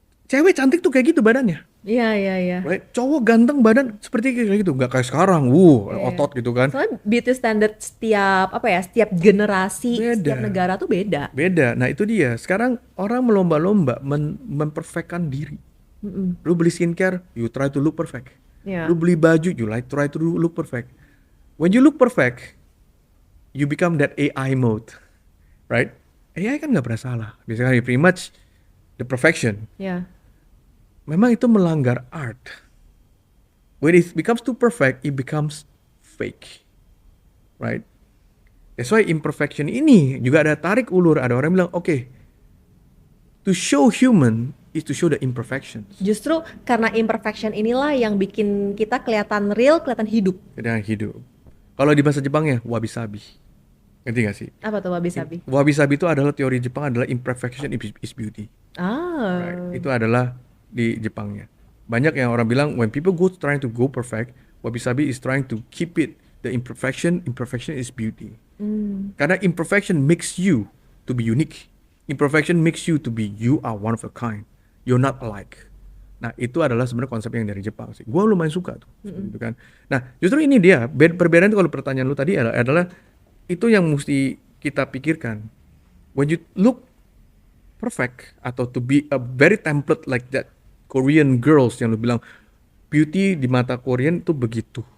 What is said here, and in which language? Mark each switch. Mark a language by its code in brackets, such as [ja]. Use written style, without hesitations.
[id] Cewek cantik tuh kayak gitu badannya. Iya, iya, iya. [en] Right? [id] Cowok ganteng badan seperti kayak gitu, nggak kayak sekarang, Iya. otot gitu kan. Soalnya beauty standard setiap apa ya, setiap generasi, setiap negara tuh beda. beda. Nah itu dia. Sekarang orang melomba-lomba memperfectkan diri. Lu beli skincare, [en] you try to look perfect. Iya. [id] Lu beli baju, [en] you like try to look perfect. When you look perfect, you become that AI mode, right? [id] AI kan nggak pernah salah. Biasanya [en] pretty much the perfection. [id] Iya. Memang itu melanggar art. [en] When it becomes too perfect, it becomes fake, right? That's why imperfection [id] ini juga ada tarik ulur. Ada orang bilang, [en] okay, to show human is to show the imperfections. [id] Justru karena imperfection inilah yang bikin kita kelihatan real, kelihatan hidup. Dengan hidup. Kalau di bahasa Jepangnya, wabi-sabi. Ngerti gak sih? Apa tuh wabi-sabi? Wabi-sabi itu adalah teori Jepang adalah [en] imperfection is beauty. [id] Ah. [en] Right? [id] Itu adalah di Jepangnya. Banyak yang orang bilang [en] when people trying to go perfect, wabi-sabi is trying to keep it the imperfection is beauty. [id] Karena [en] imperfection makes you to be unique. Imperfection makes you to be you are one of a kind. You're not alike. [id] Nah, itu adalah sebenarnya konsep yang dari Jepang sih. Gua lumayan suka tuh, gitu kan. Nah, justru ini dia perbedaan itu kalau pertanyaan lu tadi adalah itu yang mesti kita pikirkan. [en] When you look perfect [id] atau [en] to be a very template like that Korean girls [id] yang lu bilang [en] beauty [id] di mata [en] Korean [id] tuh begitu,